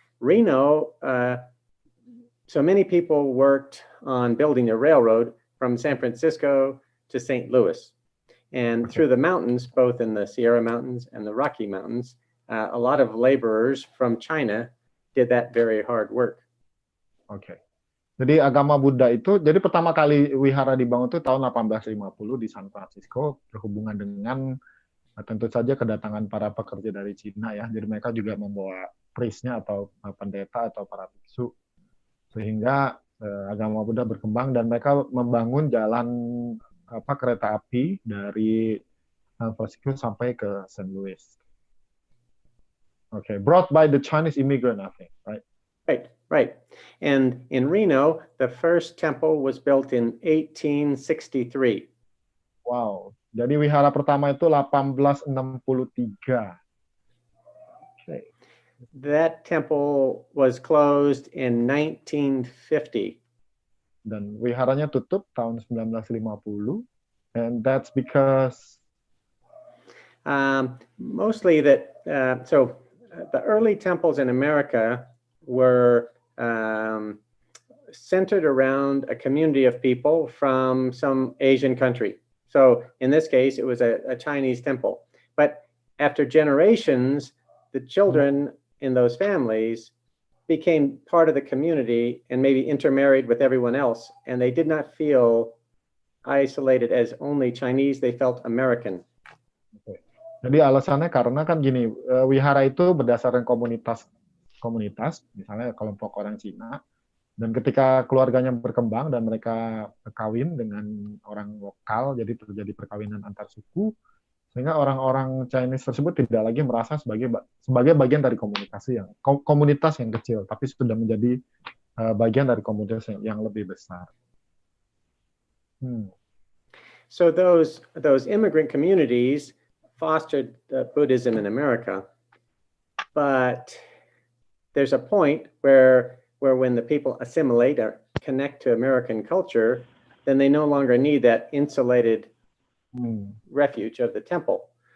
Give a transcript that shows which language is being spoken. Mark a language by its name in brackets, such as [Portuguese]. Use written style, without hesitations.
[English] Reno, so many people worked on building a railroad from San Francisco to St. Louis, and through the mountains, both in the Sierra Mountains and the Rocky Mountains, a lot of laborers from China did that very hard work. Okay. [Indonesian] Jadi agama Buddha itu, jadi pertama kali wihara dibangun itu tahun 1850 di San Francisco, berhubungan dengan tentu saja kedatangan para pekerja dari Cina ya. Jadi mereka juga membawa priestnya atau pendeta atau para biksu, sehingga agama Buddha berkembang dan mereka membangun jalan kereta api dari San Francisco sampai ke St. Louis. [English] Okay, brought by the Chinese immigrant, I think, right? Right. And in Reno, the first temple was built in 1863. [Indonesian] Wow. Jadi wihara pertama itu 1863. [English] Okay. That temple was closed in 1950. [Indonesian] Dan wiharanya tutup tahun 1950. [English] And that's because mostly that the early temples in America were centered around a community of people from some Asian country. So in this case, it was a Chinese temple. But after generations, the children in those families became part of the community and maybe intermarried with everyone else. And they did not feel isolated as only Chinese, they felt American. Okay. [Indonesian] Jadi alasannya karena kan gini, wihara itu berdasarkan komunitas, misalnya kelompok orang Cina, dan ketika keluarganya berkembang dan mereka kawin dengan orang lokal, jadi terjadi perkawinan antar suku, sehingga orang-orang Chinese tersebut tidak lagi merasa sebagai bagian dari komunitas yang kecil, tapi sudah menjadi bagian dari komunitas yang lebih besar. [English] So those immigrant communities fostered Buddhism in America, but there's a point where when the people assimilate or connect to American culture, then they no longer need that insulated refuge of the temple.